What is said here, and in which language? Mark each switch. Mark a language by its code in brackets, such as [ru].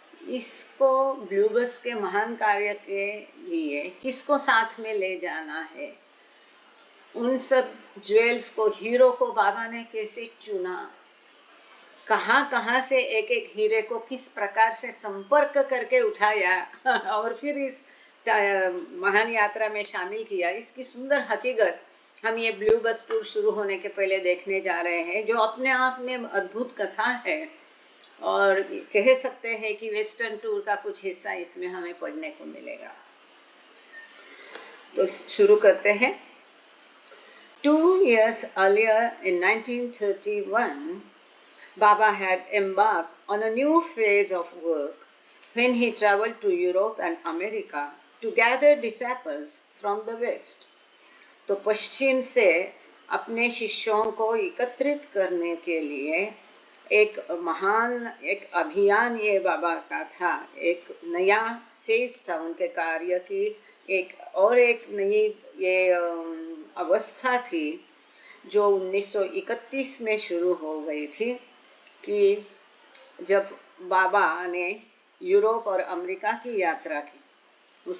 [hi] इसको ब्लू बस के महान कार्य के लिए किसको साथ में ले जाना है, उन सब ज्वेल्स को, हीरो को बाबा ने कैसे चुना, कहाँ से एक एक हीरे को किस प्रकार से संपर्क करके उठाया और फिर इस महान यात्रा में शामिल किया, इसकी सुंदर हकीकत हम ये ब्लू बस टूर शुरू होने के पहले देखने जा रहे हैं, जो अपने आप में अद्भुत कथा है। और कह सकते हैं कि वेस्टर्न टूर का कुछ हिस्सा इसमें हमें पढ़ने को मिलेगा। तो शुरू करते हैं। [en] 2 years earlier, in 1931, Baba had embarked on a new phase of work when he traveled to Europe and America to gather disciples from the West. [hi] तो पश्चिम से अपने शिष्यों को एकत्रित करने के लिए एक महान एक अभियान ये बाबा का था, एक नया फेज था उनके कार्य की, एक और एक नई ये अवस्था थी जो 1931 में शुरू हो गई थी कि जब बाबा ने यूरोप और अमेरिका की यात्रा की।